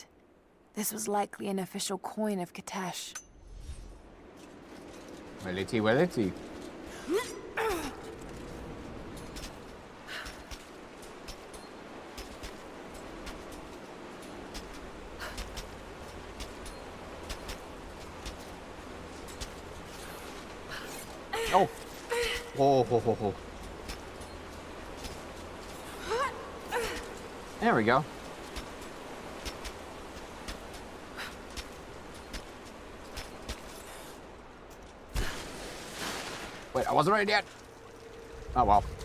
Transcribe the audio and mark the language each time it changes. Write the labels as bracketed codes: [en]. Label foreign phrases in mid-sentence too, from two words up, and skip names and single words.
[en] This was likely an official coin of Katesh. Wellity, wellity. Oh. Oh, ho, ho, ho. There we go. Wait, I wasn't ready yet. Oh well.